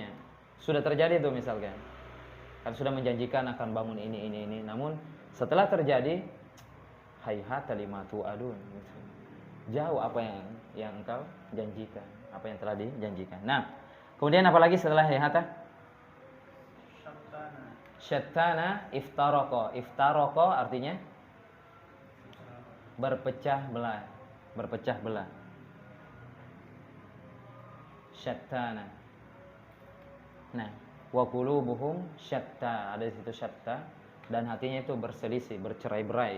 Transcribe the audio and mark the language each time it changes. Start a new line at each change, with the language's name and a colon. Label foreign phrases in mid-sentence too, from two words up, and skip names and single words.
Indonesian: Sudah terjadi itu misalkan. Kan sudah menjanjikan akan bangun ini. Namun setelah terjadi
Arabic: hayhata lima tu'adun.
Indonesian: Jauh apa yang engkau janjikan, apa yang telah dijanjikan. Nah, kemudian apa lagi setelah hayhata?
Arabic: Syattana, iftaraqo.
Indonesian: Iftaraqo artinya berpecah belah. syattana. Nah,
Arabic: wa qulubuhum syatta,
Indonesian: ada di situ syatta, dan hatinya itu berselisih, bercerai-berai.